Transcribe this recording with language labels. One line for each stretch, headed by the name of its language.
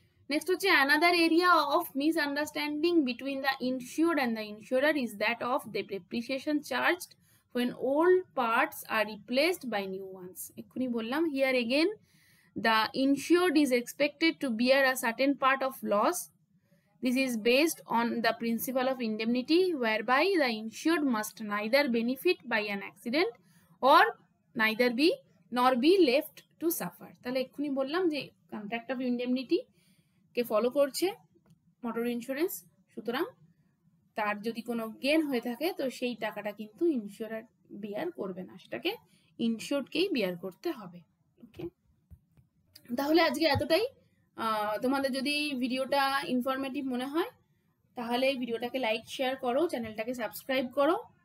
English: next
Bangla: হচ্ছে
English: Another area of misunderstanding between the insured and the insurer is that of the depreciation charged when old parts are replaced by new ones.
Bangla: এক্ষুনি বললাম,
English: here again the insured is expected to bear a certain part of loss. This is based on the principle of indemnity, whereby the insured must neither benefit by an accident or nor be left to suffer.
Bangla: তাহলে এক্ষুনি বললাম যে contract of indemnity K follow করছে motor insurance, সুতরাং তার যদি কোনো gain হয়ে থাকে তো সেই টাকাটা কিন্তু ইন্স্যুরার বিয়ার করবে না, সেটাকে ইনসিওর্ডকেই বিয়ার করতে হবে। ওকে, তাহলে আজকে এতটাই। তোমাদের যদি ভিডিওটা ইনফরমেটিভ মনে হয় তাহলে ভিডিওটাকে লাইক শেয়ার করো, চ্যানেলটাকে সাবস্ক্রাইব করো।